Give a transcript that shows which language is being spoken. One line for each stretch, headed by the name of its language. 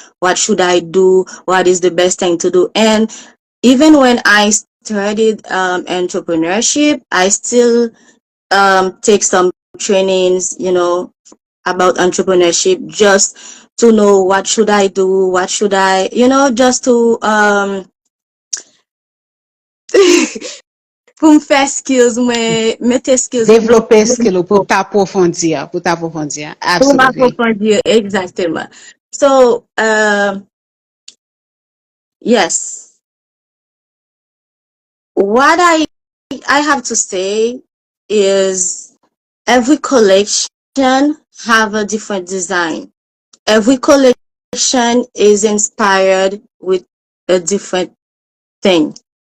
English: What should I do? What is the best thing to do? And even when I started entrepreneurship, I still take some trainings, about entrepreneurship, just to know what should I do, what should I, just to
French: pour me faire skills, mettre skills Développer skill pour t'approfondir, pour t'approfondir. pour
English: Absolutely.
French: m'approfondir, exactement.
English: So, yes, what I have to say is every collection have a different design. Every collection is inspired with a different thing.